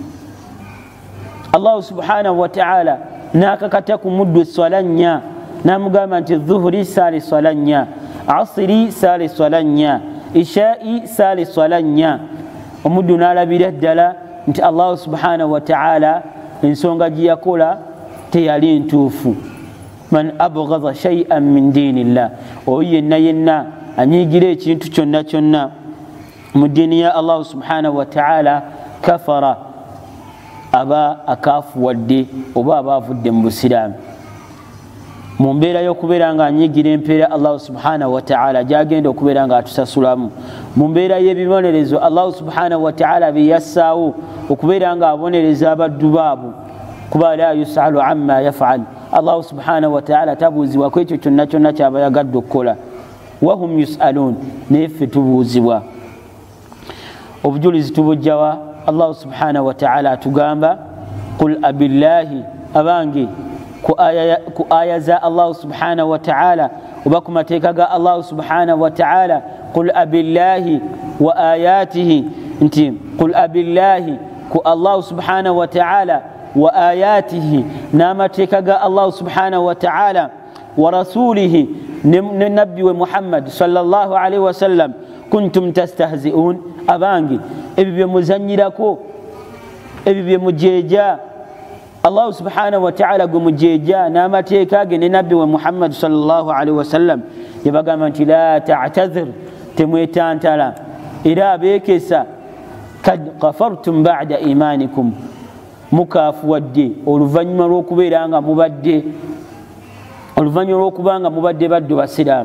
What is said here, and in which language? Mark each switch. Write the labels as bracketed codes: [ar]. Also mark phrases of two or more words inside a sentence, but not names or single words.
[lg] Allah [ar] سبحانه وتعالى [lg] n'akakata ku muddu esswala nnya, n'amugamba nti dhuhuri saala esswala nnya, asiri saala esswala nnya, ishaa'i saala esswala nnya. Omuddu n'alabira ddala nti Allah [ar] سبحانه وتعالى [lg] ensonga gye yakola teyali ntuufu. [ar] من أبغض شيئا من دين الله, [lg] oyo yenna anyiigira ekintu kyonna kyonna mu ddiini ya Allah [ar] سبحانه وتعالى, [lg] kafara, aba akaafuwadde oba aba avudde mu busiraamu. Mu mbeera y'okubeera nga anyiigira empeera Allah [ar] سبحانه وتعالى [lg] gy'agenda okubeera nga atusasulamu, mu mbeera y'ebibonerezo Allah [ar] سبحانه وتعالى [lg] bye yassaawo okubeera nga abonereza abaddu baabo, kuba [ar] لا يسأل عما يفعل, [lg] Allah [ar] سبحانه وتعالى [lg] tabuuzibwa ku ekyo kyonna kyonna kyaba yagadde okukola. [ar] وهم يسألون, [lg] naye ffe tubuuzibwa. Obujulizi tubujjawa Allah [ar] سبحانه وتعالى [lg] atugamba [ar] قل أبالله, [lg] abange ku aya za Allah [ar] سبحانه وتعالى [lg] oba ku mateeka ga Allah [ar] سبحانه و تعالى قل أبالله وآياته, [lg] nti [ar] قل أبالله [lg] ku Allah [ar] سبحانه وتعالى وآياته, [lg] n'amateeka ga Allah [ar] سبحانه وتعالى ورسوله, [lg] ne nabbi we Muhammad [ar] صلى الله عليه وسلم كنتم [lg] tastahzi'un, abange ebyo bye muzanyirako, ebyo bye mujeeja Allah [ar] سبحانه وتعالى [lg] gwe mujeeja n'amateeka ge ne nabbi we Muhammad [ar] صلى الله عليه وسلم, [lg] yabagamba nti [ar] لا تعتذر, [lg] temwetantala era abeekesa, [ar] قد كفرتم بعد إيمانكم, [lg] mukaafuwadde oluvannyuma lw'okubeera nga mubadde baddu basiraamu.